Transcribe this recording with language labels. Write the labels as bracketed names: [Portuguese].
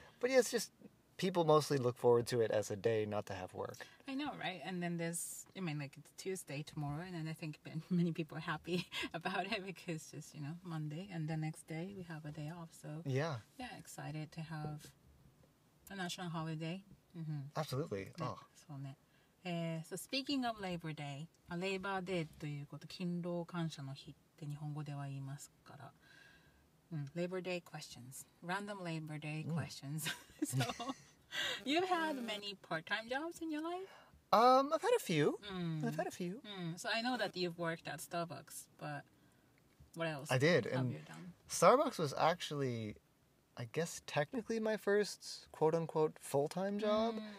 [English] But yeah, it's just people mostly look forward to it as a day not to have work. I know, right? And then it's Tuesday tomorrow, and then I think many people are happy about it because it's just, Monday, and the next day we have a day off. So yeah, excited to have a national holiday. Absolutely. Oh. [Japanese] そうね。 [English] So speaking of Labor Day, [Japanese] Labor Day ということ、勤労感謝の日って日本語では言いますから。 [English] Labor Day questions. Random Labor Day questions. So, you've had many part-time jobs in your life? I've had a few. So I know that you've worked at Starbucks, but what else? I did. Have and you done? Starbucks was actually, I guess, technically my first quote-unquote full-time job.